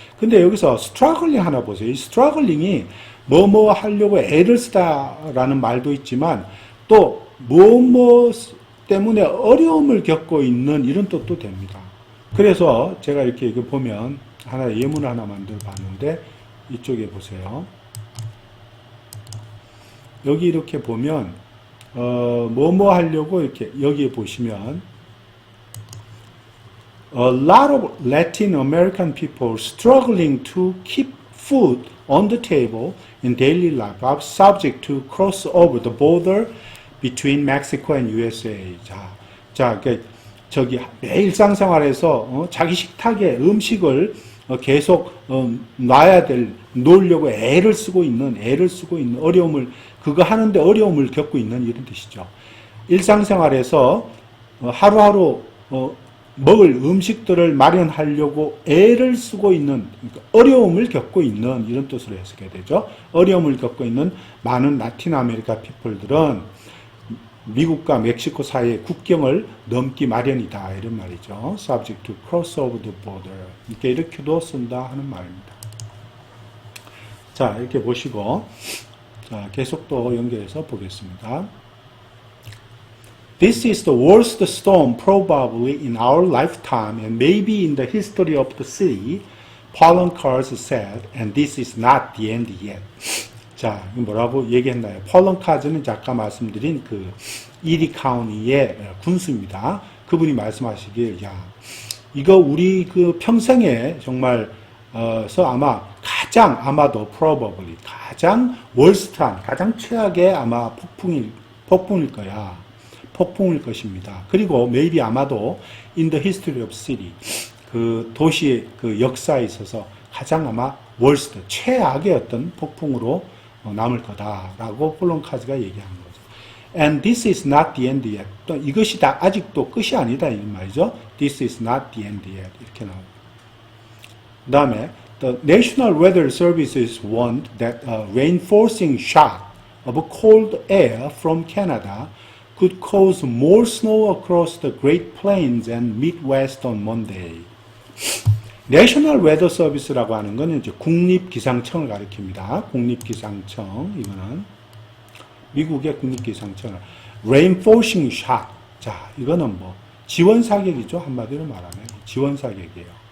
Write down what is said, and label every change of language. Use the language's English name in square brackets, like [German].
[Korean] 근데 여기서 struggling 하나 보세요. 이 struggling이 뭐뭐 하려고 애를 쓰다라는 말도 있지만 또 뭐뭐 때문에 어려움을 겪고 있는 이런 뜻도 됩니다. 그래서 제가 이렇게 보면 하나의 예문을 하나 만들어 봤는데 이쪽에 보세요. 여기 이렇게 보면 뭐뭐 하려고 이렇게 여기에 보시면 [English] A lot of Latin American people struggling to keep food on the table in daily life are subject to cross over the border between Mexico and USA. [Korean] 자, 저기 일상생활에서 자기 식탁에 음식을 계속 놓으려고 애를 쓰고 있는 어려움을 그거 하는데 어려움을 겪고 있는 이런 뜻이죠. 일상생활에서 하루하루 먹을 음식들을 마련하려고 애를 쓰고 있는, 그러니까 어려움을 겪고 있는 이런 뜻으로 해석해야 되죠. 어려움을 겪고 있는 많은 라틴 아메리카 피플들은 미국과 멕시코 사이의 국경을 넘기 마련이다 이런 말이죠. [English] Subject to cross over the border. [Korean] 이렇게도 쓴다 하는 말입니다. 자, 이렇게 보시고 자, 계속 또 연결해서 보겠습니다. [English] This is the worst storm probably in our lifetime and maybe in the history of the city, Palancar's said, and this is not the end yet. [Korean] 자, 뭐라고 얘기했나요? 펄런카즈는 아까 말씀드린 그 이리 카운티의 군수입니다. 그분이 말씀하시길, 야, 이거 우리 그 평생에 정말 아마 가장 아마도 probably 가장 월스트한 가장 최악의 아마 폭풍일 거야. 폭풍일 것입니다. 그리고 maybe 아마도 [English] in the history of city [Korean] 그 도시의 그 역사에 있어서 가장 아마 worst 최악의 어떤 폭풍으로 남을 거다라고 폴론카즈가 얘기하는 거죠. [English] And this is not the end yet. [Korean] 또 이것이 다 아직도 끝이 아니다 이 말이죠. [English] This is not the end yet [Korean] 이렇게 나옵니다. 그 다음에 [English] The National Weather Service is warned that a reinforcing shock of cold air from Canada could cause more snow across the Great Plains and Midwest on Monday. [Korean] National Weather Service라고 하는 것은 이제 국립기상청을 가리킵니다. 국립기상청 이거는 미국의 국립기상청을 [English] Reinforcing shock. [Korean] 자, 이거는 뭐 지원 사격이죠. 한마디로 말하면 지원 사격이에요.